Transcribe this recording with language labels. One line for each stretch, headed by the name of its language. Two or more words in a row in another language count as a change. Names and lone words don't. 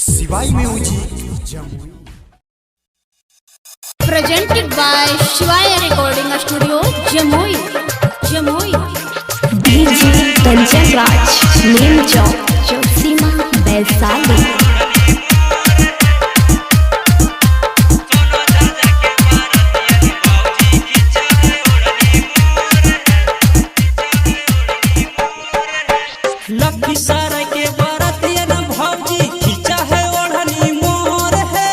English: by Music Jamui. Presented by Shivaya Recording Studio, Jamui. DJ Kanchan Raj, Neem Chowk, Josima, Vaishali.
Bhojpuri: लखीसराय के बरतिया न भौजी खींचा है ओढ़नी मोर है।